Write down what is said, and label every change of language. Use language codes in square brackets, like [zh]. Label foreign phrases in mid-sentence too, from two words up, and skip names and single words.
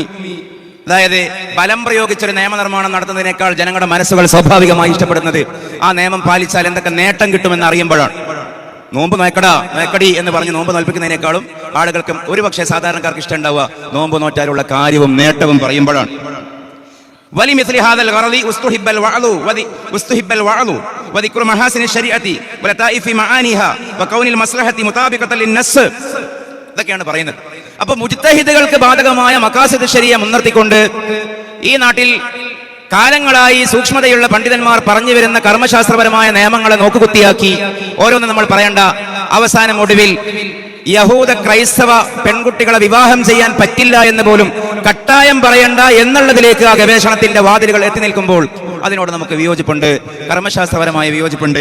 [ml] അതായത് ബലം പ്രയോഗിച്ചൊരു നിയമനിർമ്മാണം നടത്തുന്നതിനേക്കാൾ ജനങ്ങളുടെ മനസ്സുകൾ സ്വാഭാവികമായി ഇഷ്ടപ്പെടുന്നത് ആ നിയമം പാലിച്ചാൽ എന്തൊക്കെ നേട്ടം കിട്ടുമെന്ന് അറിയുമ്പോഴാണ്. നോമ്പ് നോക്കടി എന്ന് പറഞ്ഞ് നോമ്പ് നോൽപ്പിക്കുന്നതിനേക്കാളും ആളുകൾക്ക് ഒരുപക്ഷെ സാധാരണക്കാർക്ക് ഇഷ്ടം ഉണ്ടാവുക നോമ്പ് നോറ്റാലുള്ള കാര്യവും നേട്ടവും പറയുമ്പോഴാണ്. [ar] ولمثل هذا الغرض استحب الوعظ وذكر محاسن الشريعة ولطائف معانيها وكون المصلحة مطابقة للنص. [ml] ഇതൊക്കെയാണ് പറയുന്നത്. അപ്പൊ മുജ്തഹിദുകൾക്ക് ബാധകമായ [ar] مقاصد شريعة [ml] മുൻനിർത്തിക്കൊണ്ട് ഈ നാട്ടിൽ കാലങ്ങളായി സൂക്ഷ്മതയുള്ള പണ്ഡിതന്മാർ പറഞ്ഞു വരുന്ന കർമ്മശാസ്ത്രപരമായ നിയമങ്ങളെ നോക്കുകുത്തിയാക്കി ഓരോന്നും നമ്മൾ പറയണ്ട. അവസാനം ഒടുവിൽ യഹൂദ ക്രൈസ്തവ പെൺകുട്ടികളെ വിവാഹം ചെയ്യാൻ പറ്റില്ല എന്ന് പോലും കട്ടായം പറയണ്ട എന്നുള്ളതിലേക്ക് ആ ഗവേഷണത്തിന്റെ വാതിലുകൾ എത്തി നിൽക്കുമ്പോൾ അതിനോട് നമുക്ക് വിയോജിപ്പുണ്ട്, കർമ്മശാസ്ത്രപരമായ വിയോജിപ്പുണ്ട്.